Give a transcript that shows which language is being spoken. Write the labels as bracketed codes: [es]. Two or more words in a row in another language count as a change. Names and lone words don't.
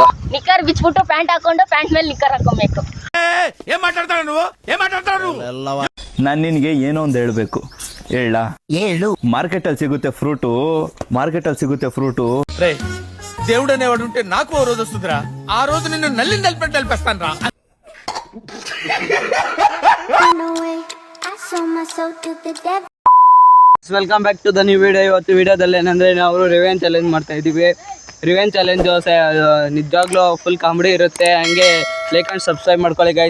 [kn] ನಿಕ್ಕರ್ ಬಿಚ್ಬಿಟ್ಟು ಪ್ಯಾಂಟ್ ಹಾಕೊಂಡು ಪ್ಯಾಂಟ್ ಮೇಲೆ ನಿಕ್ಕರ್ ಹಾಕೊಬೇಕು. ನಾನು ನಿನ್ಗೆ ಏನೋ ಒಂದು ಹೇಳ್ಬೇಕು. ಹೇಳು. ಮಾರ್ಕೆಟ್ ಅಲ್ಲಿ ಸಿಗುತ್ತೆ ಫ್ರೂಟು. [te] దేవుడనే వాడు ఉంటే నాకు ఓ రోజు వస్తుందిరా. ఆ రోజు నిన్ను నల్లిని నలిపేస్తాను రా. [en] welcome back to the new video. [kn] ಇವತ್ತು ವಿಡಿಯೋದಲ್ಲಿ ಏನಂದ್ರೆ ನಾವು [en] revenge challenge [kn] ಮಾಡ್ತಾ ಇದೀವಿ. [en] revenge challenge [kn] ನಿಜವಾಗ್ಲೂ [en] full comedy [kn] ಇರುತ್ತೆ. ಹಂಗೆ [en] like and subscribe [kn] ಮಾಡ್ಕೊಳ್ಳಿ ಗೈಸ್.